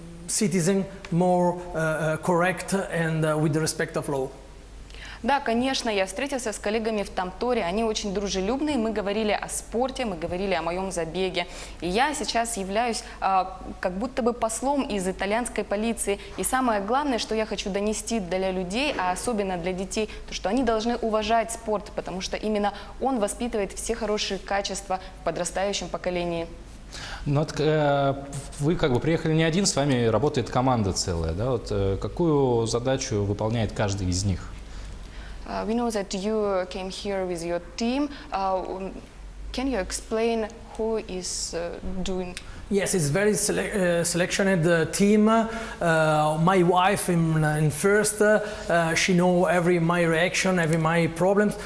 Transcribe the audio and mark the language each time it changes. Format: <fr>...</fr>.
<en>citizen more correct and with the respect of law.</en> <ru>Да, конечно, я встретился с коллегами в Тамторе, они очень дружелюбные, мы говорили о спорте, мы говорили о моем забеге. И я сейчас являюсь как будто бы послом из итальянской полиции. И самое главное, что я хочу донести для людей, а особенно для детей, то, что они должны уважать спорт, потому что именно он воспитывает все хорошие качества в подрастающем поколении. Но вот, вы как бы приехали не один, с вами работает команда целая. Да? Вот, какую задачу выполняет каждый из них?</ru> <en>We know that you came here with your team. Can you explain who is doing? Yes, it's very selected team. My wife in first, she know every my reaction, every my problems.</en>